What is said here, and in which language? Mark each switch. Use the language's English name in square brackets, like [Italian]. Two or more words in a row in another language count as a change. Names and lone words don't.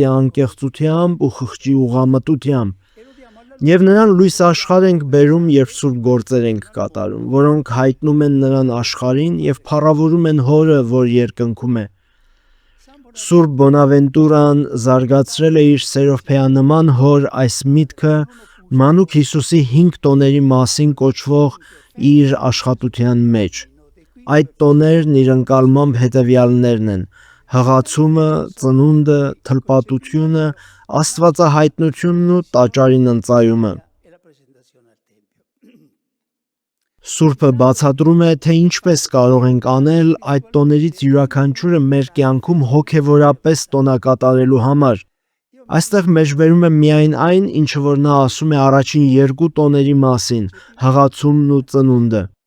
[Armenian] անկեղծությամբ ու խղճի ուղղամտությամբ, եւ նրան լույս աշխարհ ենք բերում, երբ սուրբ գործեր ենք կատարում, որոնք հայտնում են նրան աշխարհին եւ փառավորում են Հորը, որ երկնքում է։ Սուրբ Բոնավենտուրան զարգացրել է իր սերովփեանման հոր այս միտքը Մանուկ Հիսուսի 5 տոների մասին կոչվող իր աշխատության մեջ։ Այդ տոներն իր ընկալմամբ հետևյալներն են. հղացումը, ծնունդը, թլպատությունը, աստվածահայտնությունն ու տաճարին ընծայումը։ [Italian] E la presentazione al Tempio. [Armenian] Սուրբը բացատրում է, թե ինչպես կարող ենք անել այդ տոներից յուրաքանչյուրը մեր կյանքում հոգևորապես տոնակատարելու համար։ Այստեղ մեջբերում է միայն այն, ինչը որ նա ասում է առաջին 2 տոների մասին՝ հղացումն ու ծնունդը։